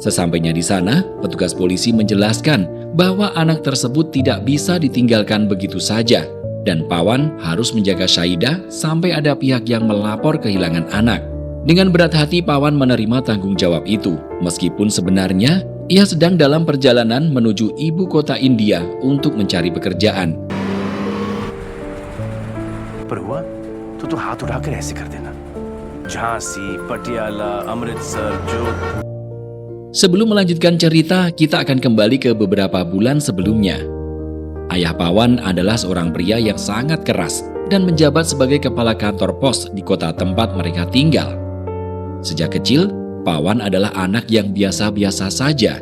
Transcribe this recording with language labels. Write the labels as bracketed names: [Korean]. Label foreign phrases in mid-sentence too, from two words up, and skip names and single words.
[Indonesian] Sesampainya di sana, petugas polisi menjelaskan bahwa anak tersebut tidak bisa ditinggalkan begitu saja dan Pawan harus menjaga Syaidah sampai ada pihak yang melapor kehilangan anak. Dengan berat hati Pawan menerima tanggung jawab itu, meskipun sebenarnya ia sedang dalam perjalanan menuju ibu kota India untuk mencari pekerjaan. [Hindi] पर हुआ तो हाथ उठाकर ऐसे कर देना झांसी पटियाला अमृतसर जोधपुर. [Indonesian] Sebelum melanjutkan cerita, kita akan kembali ke beberapa bulan sebelumnya. Ayah Pawan adalah seorang pria yang sangat keras dan menjabat sebagai kepala kantor pos di kota tempat mereka tinggal. Sejak kecil, Pawan adalah anak yang biasa-biasa saja.